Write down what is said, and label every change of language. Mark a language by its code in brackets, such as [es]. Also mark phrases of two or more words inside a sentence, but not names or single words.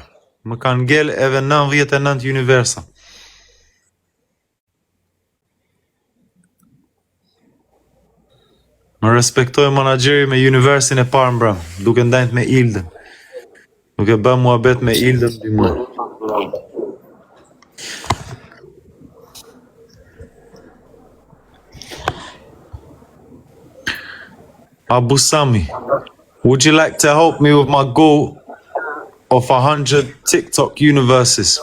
[sq] Më kanë ngel edhe 99 universa. Më respektoj managjeri me universin e parë mbrëm, duke ndajt me Ildën. Duke bë muhabet me Ildën dy muaj. Abu Sami, [en] would you like to help me with my goal of 100 TikTok universes?